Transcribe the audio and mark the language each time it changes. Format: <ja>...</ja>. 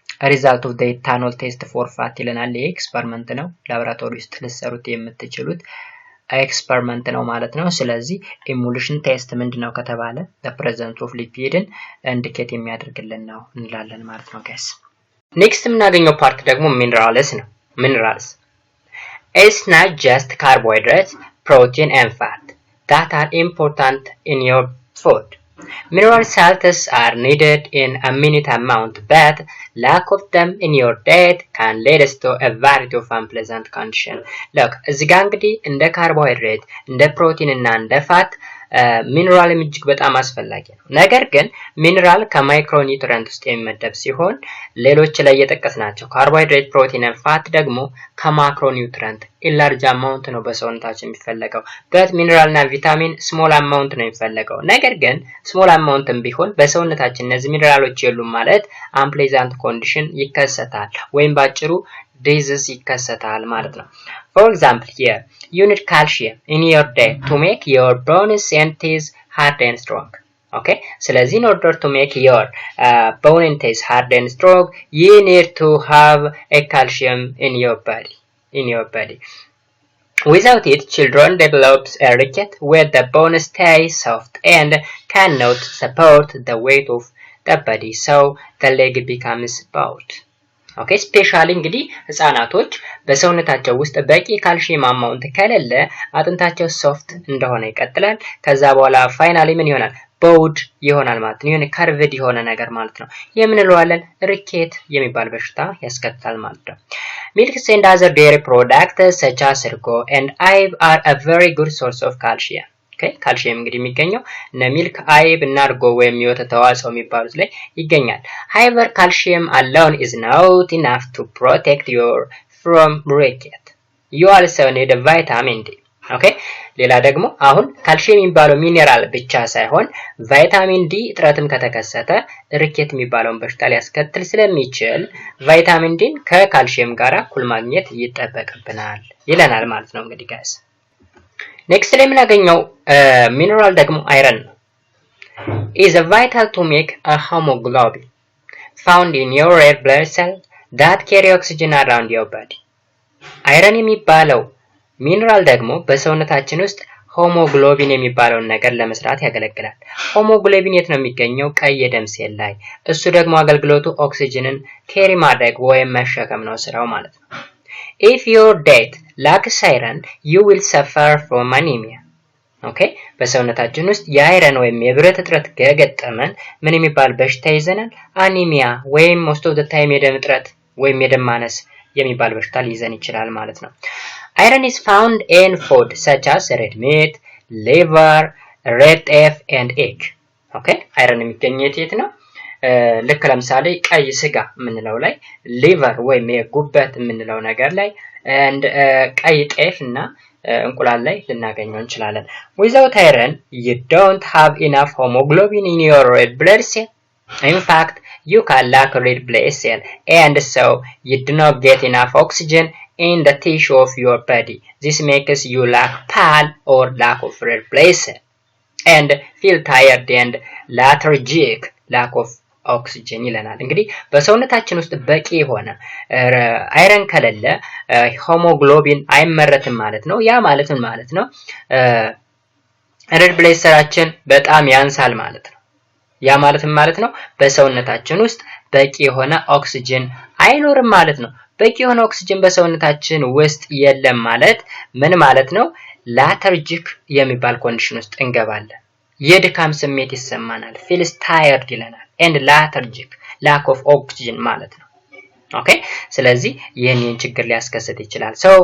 <en>ሪዛልት ኦፍ ዘ ኢታኖል ቴስት ፎር ፋት</en> <am>ይለናል። ኤክስፐሪመንት ነው። ላቦራቶሪ ውስጥ ልትሰሩት የምትችሉት ኤክስፐሪመንት ነው ማለት ነው። ስለዚህ ኢሙሌሽን ቴስት ምንድነው ከተባለ</am> <en>the presence of lipid</en> <am>ን ኢንዲኬት የሚያደርግልን ነው እንላለን ማለት ነው ጋይስ። ኔክስት የምናገኘው ፓርት ደግሞ ሚነራልስ ነው። ሚነራልስ</am> <en>It's not just carbohydrates, protein and fat that are important in your food. Mineral salts are needed in a minute amount, but lack of them in your diet can lead to a variety of unpleasant conditions. Look,</en> <am>እዚህ ጋር እንግዲህ እንደ ካርቦሃይድሬት እንደ ፕሮቲን እና እንደ ፋት ሚነራል እጅግ በጣም አስፈላጊ ነው። ነገር ግን ሚነራል ከማይክሮ ኒውትሪየንት ውስጥ የሚመደብ ሲሆን ሌሎች ላይ የጠቀስናቸው ካርቦሃይድሬት፣ ፕሮቲን እና ፋት ደግሞ ከማክሮ ኒውትሪየንት ኢላርጅ አማውንት ነው በሰውነታችን የሚፈለገው። በት ሚነራል እና ቪታሚን ስሞል አማውንት ነው የሚፈለገው። ነገር ግን ስሞል አማውንትም ቢሆን በሰውነታችን እነዚህ ሚነራሎች የሉም ማለት አንፕሌዛንት ኮንዲሽን ይከሰታል ወይም ባጭሩ disease ይከሰታል ማለት ነው።</am> <en>For example, here you need calcium in your diet to make your bones and teeth hard and strong. Okay,</en> <am>ስለዚህ</am> <en>in order to make your bone and teeth hard and strong, you need to have a calcium in your body. Without it, children develop a ricket where the bone stays soft and cannot support the weight of the body, so the leg becomes bowed.</en> <am>ኦኬ ስፔሻሊ እንግዲህ ህፃናቶች በሰውነታቸው ውስጥ በቂ ካልሲየም አማውንት ከሌለ አጥንታቸው ሶፍት እንደሆነ ይቀጥላል። ከዛ በኋላ ፋይናሊ ምን ይሆናል? ቦውድ ይሆናል ማለት ነው። የሆነ ከርቭድ የሆነ ነገር ማለት ነው። የምንለዋለን ሪኬት የሚባል በሽታ ያስከትላል ማለት ነው።</am> <en>Milks and other dairy products such as ergo and egg are a very good source of calcium.</en> <am>ኦኬ ካልሲየም እንግዲህ የሚገኘው ሚልክ፣ አይብ እና እርጎ ወይም የወተት ተዋጽኦ የሚባሉት ላይ ይገኛል።</am> <en>however calcium alone is not enough to protect you from ricket. You also need vitamin D.</en> <am>ኦኬ ሌላ ደግሞ አሁን ካልሲየም የሚባለው ሚኔራል ብቻ ሳይሆን ቫይታሚን ዲ እጥረትም ከተከሰተ ሪኬት የሚባለውን በሽታ ሊያስከትል ስለሚችል ቫይታሚን ዲን ከካልሲየም ጋር እኩል ማግኘት ይጠበቅብናል ይለናል ማለት ነው እንግዲህ ጋይስ። ኔክስት ላይ የምናገኘው ሚኔራል ደግሞ አይረን ነው።</am> <en>is vital to make a hemoglobin found in your red blood cell that carry oxygen around your body.</en> <am>አይረን የሚባለው ሚነራል ደግሞ በሰውነታችን ውስጥ ሆሞግሎቢን የሚባለውን ነገር ለመስራት ያገለግላል። ሆሞግሎቢን የት ነው የሚገኘው? ቀይ የደም ሴል ላይ። እሱ ደግሞ አገልግሎቱ ኦክሲጅንን ኬሪ ማድረግ ወይም መሸከም ነው ስራው ማለት ነው።</am> <en>if your diet lacks iron you will suffer from anemia.</en> <am>ኦኬ በሰውነታችን ውስጥ የአይረን ወይም የብረት እጥረት ከገጠመን ምን የሚባል በሽታ ይዘናል? አኒሚያ ወይም</am> <en>most of the time</en> <am>የደም እጥረት ወይም የደም ማነስ የሚባል በሽታ ሊይዘን ይችላል ማለት ነው።</am> <en>Iron is found in food such as red meat, liver, red beef and egg.</en> <am>Okay? አይረን የሚገኘው የት ነው? ልክ ለምሳሌ ቀይ ስጋ የምንለው ላይ liver ወይም የጉበት የምንለው ነገር ላይ and ቀይ ጤፍ እና እንቁላል ላይ ልናገኘው እንችላለን።</am> <en>Without iron, you don't have enough hemoglobin in your red blood cell. In fact, you can lack red blood cell and so you do not get enough oxygen in the tissue of your body. This makes you lack pale or lack of red blood cell and feel tired and lethargic, lack of oxygen</en> <am>ይለናል። እንግዲህ በሰውነታችን ውስጥ በቂ የሆነ አይረን ከሌለ ሆሞግሎቢን አይመረትም ማለት ነው። ያ ማለት ምን ማለት ነው? ሬድ ብለድ ሴላችን በጣም ያንሳል ማለት ነው። ያ ማለት ምን ማለት ነው? በሰውነታችን ውስጥ በቂ የሆነ ኦክሲጅን አይኖርም ማለት ነው። በቂ የሆነ ኦክሲጅን በሰውነታችን ውስጥ የለም ማለት ምን ማለት ነው? ላተርጂክ የሚባል ኮንዲሽን ውስጥ እንገባለን። የድካም ስሜት ይሰማናል።</am> <en>feels tired</en> <am>ይለናል</am> <en>and lethargic lack of oxygen</en> <am>ማለት ነው። ኦኬ ስለዚህ ይህንን ችግር ሊያስከስት ይችላል።</am>